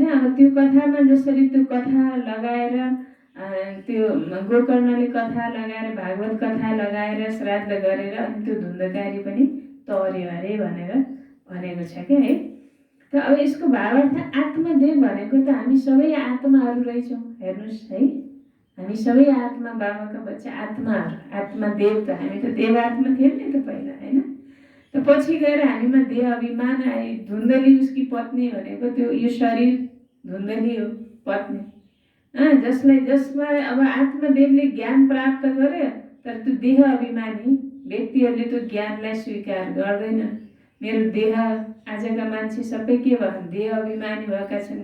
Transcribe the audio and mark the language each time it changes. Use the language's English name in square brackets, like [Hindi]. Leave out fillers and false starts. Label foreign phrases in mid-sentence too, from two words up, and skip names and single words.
[Nepali] अब त्यो कथामा जसरी त्यो कथा लगाएर त्यो गोकर्णले कथा लगाएर, भागवत कथा लगाएर, श्राद्ध गरेर अनि त्यो धुन्धकारी पनि तर्यो अरे भनेर भनेको छ [Hindi] क्या है। [Nepali] त अब यसको भावार्थ आत्मदेव भनेको त हामी सबै आत्माहरू रहेछौँ, हेर्नुहोस् है। हामी सबै आत्मा, बाबाका बच्चा आत्माहरू, आत्मा देव त हामी त देव आत्मा थियौँ नि त पहिला, होइन? त पछि गएर हामीमा देह अभिमान आए। धुन्धली [Hindi] उसकी पत्नी [Nepali] भनेको त्यो यो शरीर धुन्धली हो, पत्नी, जसमा अब आत्मदेवले ज्ञान प्राप्त गर्यो, तर त्यो देह अभिमानी व्यक्तिहरूले त्यो ज्ञानलाई स्वीकार गर्दैनन्। मेरो देह, आजका मान्छे सबै के भयो, देह अभिमानी भएका छन्।